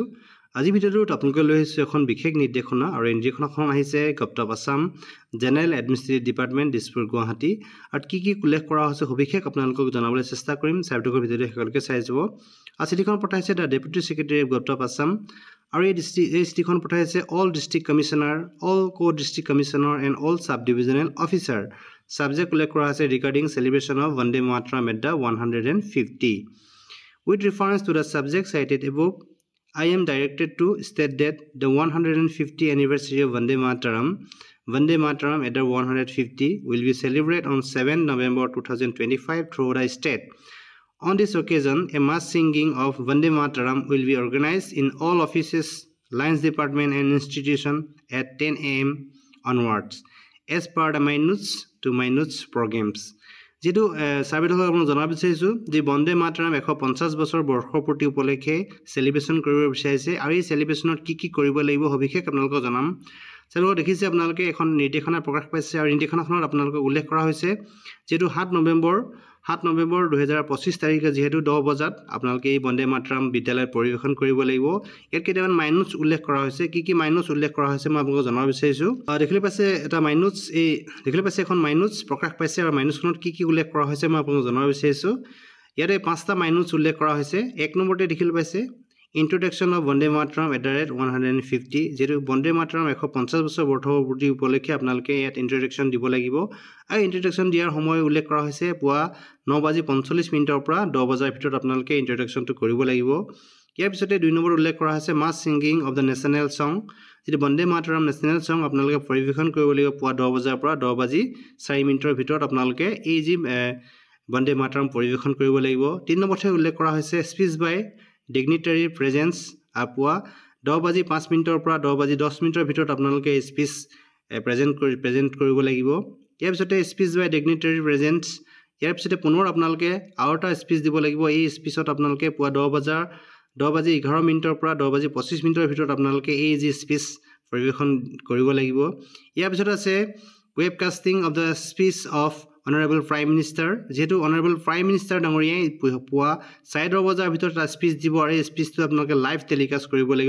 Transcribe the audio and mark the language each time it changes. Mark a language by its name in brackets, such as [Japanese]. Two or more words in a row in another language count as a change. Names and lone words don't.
[Assamese] আজি ভিডিঅ'টোত আপোনালোকে লৈ আহিছো এখন বিশেষ নিৰ্দেশনা আৰু নিৰ্দেশনাখন আহিছে [English] Government of Assam General Administrative Department [Assamese] দিছপুৰ গুৱাহাটী আৰু কি উল্লেখ কৰা হৈছে সবিশেষ আপোনালোকক জনাবলৈ চেষ্টা কৰিম। চাইবেদকৰ ভিডিঅ'টো সকলোকে চাই যাব। আৰু চিঠিখন পঠাইছে [English] the Deputy Secretary of Government of Assam [Assamese] আৰু এই চিঠিখন পঠাইছে [English] all District Commissioner, অল co-district commissioner and all sub-divisional officer. Subject [Assamese] উল্লেখ কৰা হৈছে [English] regarding celebration of Vande Mataram at the 150. With reference to the subject cited above, I am directed to state that the 150 anniversary of Vande Mataram at the 150 will be celebrated on 7 November 2025 throughout the state. On this occasion, a mass singing of Vande Mataram will be organized in all offices, lines department and institution at 10 a.m. onwards, as per the minutes programs. [Assamese] যেটো সাৰ্ভেত আপোনাক জনাব বিচাৰিছো যে বন্দে মাতৰম 150 বছৰ বৰ্ষপূৰ্তি উপলক্ষে সেলিব্ৰেশন কৰিব বিচাৰিছে আৰু এই সেলিব্ৰেশনত কি কৰিব লাগিব সবিশেষ আপোনালোকক জনাম। চালক দেখিছে আপোনালোকে এখন নিৰ্দেশনা প্ৰকাশ পাইছে আৰু নিৰ্দেশনাখনত আপোনালোকক উল্লেখ কৰা হৈছে যেটো 7 নৱেম্বৰ 2025 তাৰিখে যেহেতু 10 বজাত আপোনালোকে এই বন্দে মাতৰম বিদ্যালয়ত পৰিৱেশন কৰিব লাগিব। ইয়াত কেইটামান মাইনুটছ উল্লেখ কৰা হৈছে কি মাইনুটছ উল্লেখ কৰা হৈছে মই আপোনালোকক জনাব বিচাৰিছো। দেখিলে পাইছে এটা মাইনুটছ এই দেখিলে পাইছে এখন মাইনুটছ প্ৰকাশ পাইছে আৰু মাইনুটছখনত কি উল্লেখ কৰা হৈছে মই আপোনালোকক জনাব বিচাৰিছো। ইয়াতে 5টা মাইনুটছ উল্লেখ কৰা হৈছে। এক নম্বৰতে দেখিলে পাইছে [English] Introduction of Vande Mataram at the rate 150 [Assamese] যেটো বন্দে মাতৰম 150 বছৰ বৰ্ষপূৰ্তি উপলক্ষে আপোনালোকে ইয়াত ইন্ট্ৰোডাকশন দিব লাগিব আৰু ইন্ট্ৰোডাকশন দিয়াৰ সময় উল্লেখ কৰা হৈছে পুৱা 9:45 পৰা 10 বজাৰ ভিতৰত আপোনালোকে ইন্ট্ৰোডাকশনটো কৰিব লাগিব। ইয়াৰ পিছতে 2 নম্বৰ উল্লেখ কৰা হৈছে [English] mass singing of the national song [Assamese] যেটো বন্দে মাতৰম [English] national song [Assamese] আপোনালোকে পৰিৱেশন কৰিব লাগিব পুৱা 10 বজাৰ পৰা 10:04 ভিতৰত আপোনালোকে এই যি বন্দে মাতৰম পৰিৱেশন কৰিব লাগিব। 3 নম্বৰতে উল্লেখ কৰা হৈছে [English] speech by dignitary presence [Assamese] apua 10:05 পৰা 10:10 ভিতৰত আপোনালোকে [English] speech present [Assamese] কৰিব লাগিব। ইয়াৰ পিছতে [English] speech by dignitary presence [Assamese] ইয়াৰ পিছতে পুনৰ আপোনালোকে আউটা স্পীচ দিব লাগিব। এই স্পীচত আপোনালোকে পুৱা 10:11 পৰা 10:25 ভিতৰত আপোনালোকে এই যি স্পীচ পৰিৱেশন কৰিব লাগিব। ইয়াৰ পিছত আছে [English] webcasting of the speech of Honorable Prime Minister [Assamese] যেটো [English] Honorable Prime Minister [Assamese] ডাঙৰীয়াই পুৱা 10:30 বজাৰ ভিতৰত স্পীচ দিব আৰু এই স্পীচটো আপোনালোকে [English] live telecast [Assamese] কৰিব লাগিব।